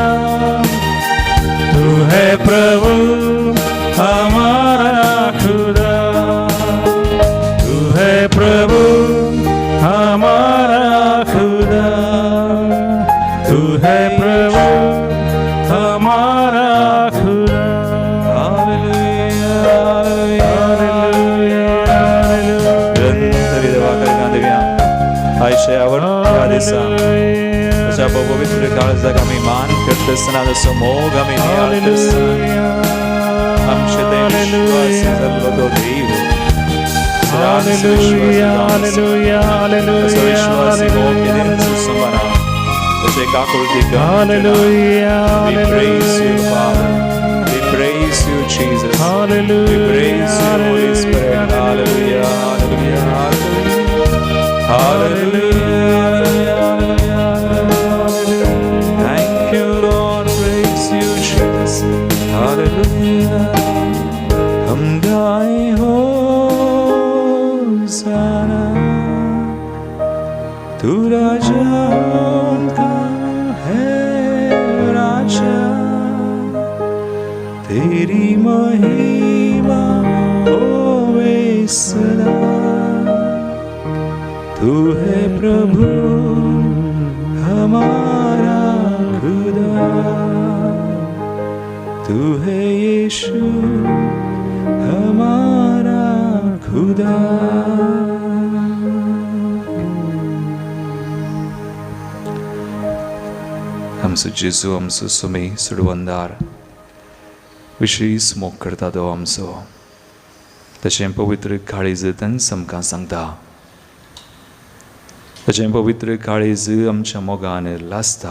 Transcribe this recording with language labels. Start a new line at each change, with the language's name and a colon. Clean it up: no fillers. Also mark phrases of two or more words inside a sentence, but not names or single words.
Hindi: तू है प्रभु हमारा खुदा, तू है प्रभु हमारा खुदा, तू है प्रभु हमारा खुदा।
Konkani: पवित्र काळजाक आमी मान करतना जसो मोग आमी आमचे विश्वास जाल्लो तो देव तशें काकुळटी
English: We praise you, Father. We praise you, Jesus. We praise you, Holy Spirit. Hallelujah, hallelujah, hallelujah, hallelujah. Thank you, Lord. Praise you, Jesus. Hallelujah.
Hindi: हम गाए होसाना, तू राजाओं का है राजा, तेरी महिमा होवे सदा। तू है प्रभु हमारा खुदा, तू है यीशु हमारा खुदा।
Konkani: आमचो जेजू, आमचो सुमी सुडवंदार, विशेष मोग करता तो आमचो, तशें पवित्र काळीज तांच आमकां सांगता, तशें पवित्र काळीज आमच्या मोगान लासता।